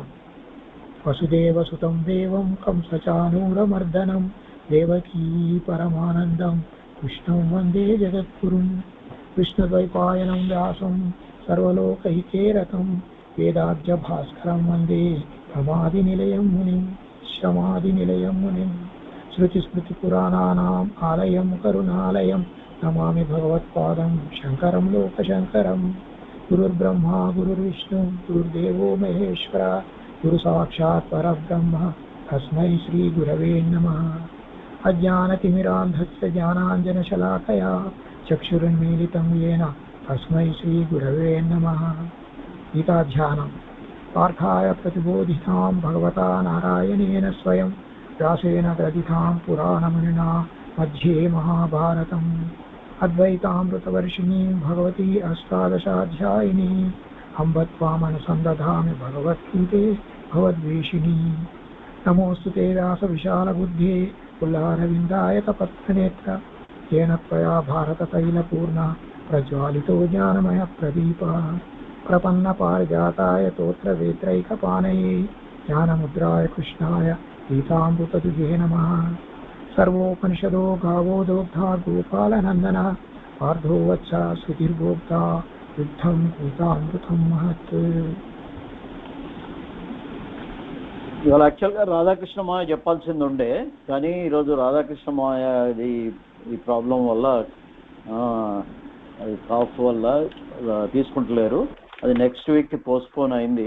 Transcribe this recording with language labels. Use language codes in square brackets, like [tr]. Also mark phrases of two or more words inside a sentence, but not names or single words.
[sa] वसुदेवसुतं देवं कंसचाणूरमर्दनं देवकी परमानन्दं कृष्णं वन्दे जगद्गुरुं। कृष्णद्वैपायनं व्यासं सर्वलोकहितेरतं वेदाद्यभास्करं वन्दे समाधिनिलयं मुनिं श्रुतिस्मृतिपुराणानाम् आलयं करुणालयं నమామి భగవత్పాదం శంకరం లోకశంకరం. గురుర్బ్రహ్మా గురుర్విష్ణు గురుర్దేవో మహేశ్వర గురు సాక్షాత్ పరబ్రహ్మ తస్మై శ్రీ గురవే నమః. అజ్ఞానతిమిరాంధస్య జ్ఞానాంజనశలాకయా చక్షురున్మీలితం యేన తస్మై శ్రీ గురవే నమః. గీతాధ్యానం. పార్థాయ ప్రతిబోధితాం భగవతా నారాయణేన స్వయం వ్యాసేన గ్రథితాం పురాణమునినా మధ్యే మహాభారతం. అద్వైతామృతవర్షిణీం భగవతీ అష్టాదశాధ్యాయినీ అంబ త్వామనుసందధామి భగవద్గీతే భవద్వేషిణీ. నమోऽस्तु ते व्यासविशालबुद्धे पुल्लारविन्दायतपत्रनेत्र येन त्वया भारततैलपूर्णा प्रज्वालितो ज्ञानमयप्रदीपः. प्रपन्नपारिजाताय तोत्रवेत्रैकपाणये ज्ञानमुद्राय कृष्णाय गीतामृतदुहे नमः. सर्वोपनिषदो गावो दोग्धा गोपालनन्दनः पार्थो वत्स सुधीर्भोक्ता युद्धं गीतामृतं महत्. [te] ఇవాళ యాక్చువల్గా రాధాకృష్ణ మాయ చెప్పాల్సింది ఉండే, కానీ ఈరోజు రాధాకృష్ణ మాయ ఈ ప్రాబ్లం వల్ల అది కాఫ్ వల్ల తీసుకుంటలేరు. అది [en] next weekకి postpone [te] అయింది.